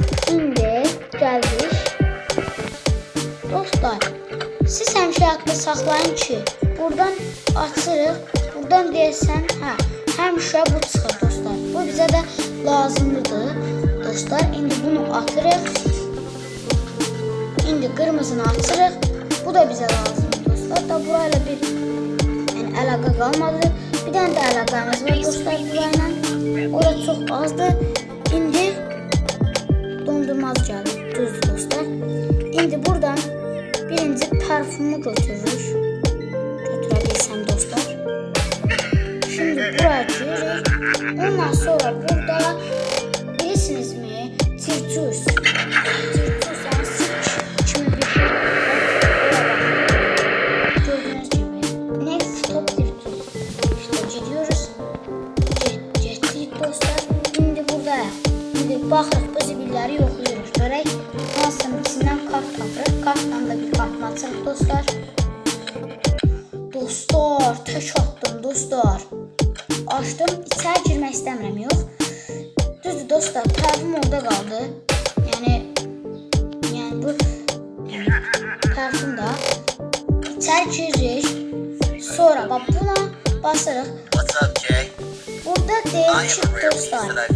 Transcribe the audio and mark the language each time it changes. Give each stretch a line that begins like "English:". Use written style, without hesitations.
Azerbaijani: İndi gəldik. Dostlar, siz həmişə yadda saxlayın ki, buradan açırıq, buradan deyəsən, həmişə bu çıxır dostlar. Bu bizə də lazımlıdır dostlar. İndi bunu atırıq. İndi qırmızını açırıq. Bu da bizə lazımdır dostlar. Da burayla bir əlaqə qalmadı. Bir dənə də əlaqəmiz var dostlar burayla. Orada çox azdır. İndi dondurmaz gəlir. Düzdür dostlar. İndi buradan birinci parfümü götürürük. Götürebilsem dostlar. Şimdi buraya giririk. Ondan sonra burada bilirsiniz mi? Tirtus. Tirtus yani sirk kimi bir şey.
Turkish: Gördüğünüz gibi.
English: Next stop tirtus.
Turkish: İşte gidiyoruz.
Azerbaijani: Getdik dostlar.
Turkish: Şimdi burada.
Azerbaijani: Şimdi baxırıq bu zibilləri yoxlayırıq. Görək hansının içindən kart tapırıq. Kartdan da bir kartını açırıq dostlar. Dostlar, tək atdım dostlar. Açdım, içəri girmək istəmirəm, yox. Düzdür dostlar, parfüm orada qaldı. Yəni bu parfüm da. İçəri giririk. Sonra bax buna basırıq. Burada çıx dostlar.